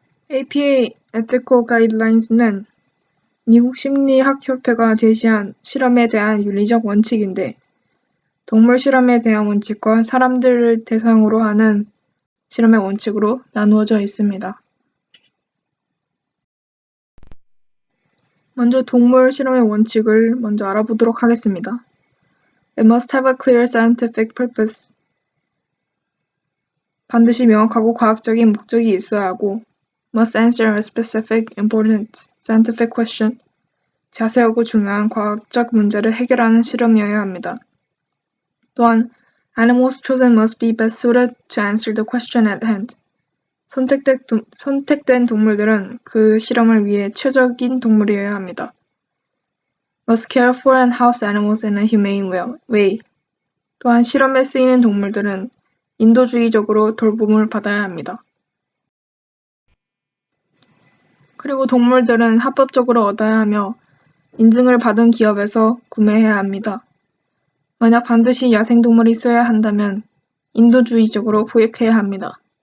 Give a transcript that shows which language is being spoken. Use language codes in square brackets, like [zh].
[ko] APA Ethical Guidelines는 미국 심리학협회가 제시한 실험에 대한 윤리적 원칙인데 동물 실험에 대한 원칙과 사람들을 대상으로 하는 실험의 원칙으로 나누어져 있습니다. 먼저 동물 실험의 원칙을 먼저 알아보도록 하겠습니다. [en] It must have a clear scientific purpose. [ko] 반드시 명확하고 과학적인 목적이 있어야 하고 [en] must answer a specific, important, scientific question. [ko] 자세하고 중요한 과학적 문제를 해결하는 실험이어야 합니다. 또한 [en] animals chosen must be best suited to answer the question at hand. [ko] 선택된 동물들은 그 실험을 위해 최적인 동물이어야 합니다. [en] Must care for and house animals in a humane way. [ko] 또한 실험에 쓰이는 동물들은 인도주의적으로 돌봄을 받아야 합니다. 그리고 동물들은 합법적으로 얻어야 하며 인증을 받은 기업에서 구매해야 합니다. 만약 반드시 야생동물이 써야 한다면 인도주의적으로 보육해야 합니다.